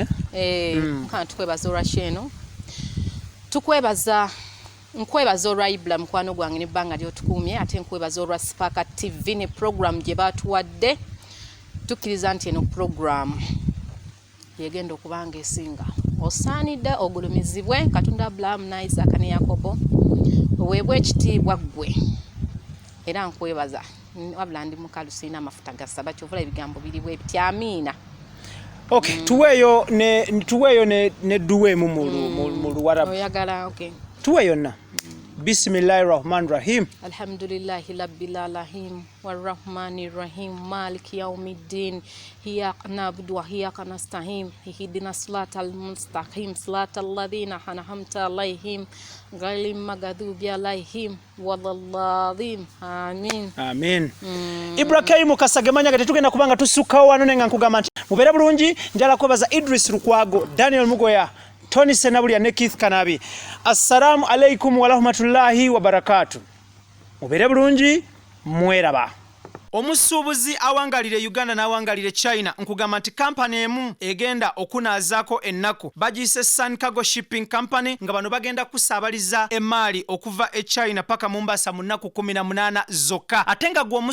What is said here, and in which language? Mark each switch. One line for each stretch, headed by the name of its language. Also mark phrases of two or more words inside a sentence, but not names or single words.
Ganda: mukama tukwebaza olwa sheno. Tukwebaza nkwebaza olwa IBRAH mukwano gwange nebbanga lyotukumye ate nkwebaza olwa Spark TV ne program gye batuwadde tukkiriza nti eno program yegenda okubanga esinga osaanidde ogulumizibwe Katonda Abraham ne Isaac ne Yakobo oweebwe ekitiibwa ggwe era nkwebaza wabula ndi mukalu sirina amafuta gasaba kyovula ebigambo biriwe ebityamiina okay tuweeyo ne duwemu mu Luwarabu oyagala okay tuweeyo na Bismillahirrahmanirrahim
Arabic: الحمد لله رب العالمين والرحمن الرحيم مالك يوم الدين إياك نعبد وإياك نستعين اهدنا الصراط المستقيم صراط الذين أنعمت عليهم غير المغضوب عليهم ولا الضالين آمين
Ganda: IBRAH Kasagemanya gate tugenda kubanga tusukkawo wano nenga nkugamba nti mubeere bulungi njala kwebaza Idris Lukwago Daniel Mugoya Tony Senabulya ne Keith Kanabi.
Arabic: السلام عليكم ورحمة الله وبركاته.
Ganda: Mubeere bulungi mweraba. Omusuubuzi awangalire Uganda n'awangalire China nkugamba nti kampani emu egenda okunaazaako ennaku bagiyise Sun Cargo Shipping Company nga bano bagenda kusaabaliza emaali okuva e China paka Mombasa mu nnaku 18 zokka ate nga gwe